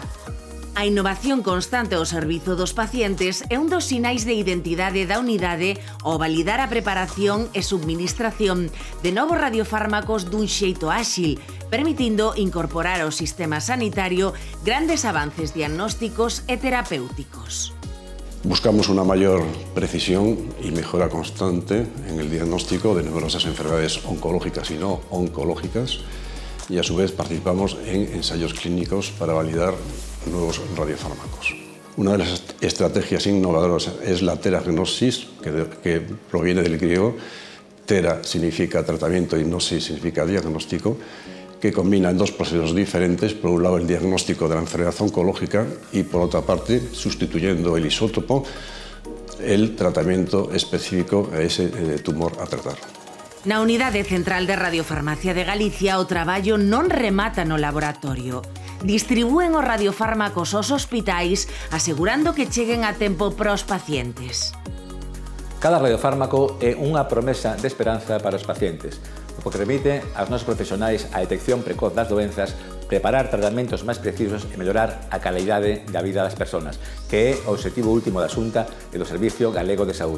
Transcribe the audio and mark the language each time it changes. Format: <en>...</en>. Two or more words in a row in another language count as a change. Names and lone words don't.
<gl>A innovación constante ao servizo dos pacientes é un dos sinais de identidade da unidade ao validar a preparación e subministración de novos radiofármacos dun xeito áxil, permitindo incorporar ao sistema sanitario grandes avances diagnósticos e terapéuticos.</gl> <es>Buscamos una mayor precisión y mejora constante en el diagnóstico de numerosas enfermedades oncológicas y no oncológicas y a su vez participamos en ensayos clínicos para validar nuevos radiofármacos. Una de las estrategias innovadoras es la teragnosis, que proviene del griego. Tera significa tratamiento y gnosis significa diagnóstico, que combina dos procesos diferentes, por un lado el diagnóstico de la enfermedad oncológica y por otra parte, sustituyendo el isótopo, el tratamiento específico a ese tumor a tratar.</es> <gl>Na Unidade Central de Radiofarmacia de Galicia o traballo non remata no laboratorio. Distribúen os radiofármacos aos hospitais asegurando que cheguen a tempo para os pacientes. Cada radiofármaco é unha promesa de esperanza para os pacientes, o que remite aos nosos profesionais a detección precoz das doenzas, preparar tratamentos máis precisos e mellorar a calidade da vida das persoas, que é o objetivo último da Xunta e do Servicio Galego de Saúde.</gl>